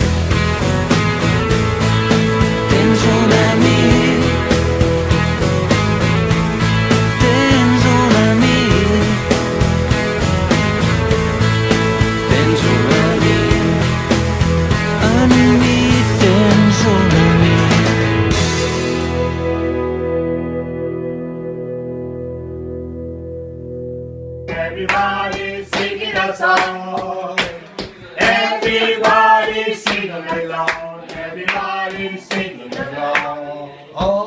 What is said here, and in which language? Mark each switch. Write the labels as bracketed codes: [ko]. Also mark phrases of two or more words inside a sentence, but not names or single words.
[ca] Tens un amic. Tens un amic. Tens un amic. En mi tens un amic. [en] Everybody singing a song. Everybody singing along. Everybody singing along.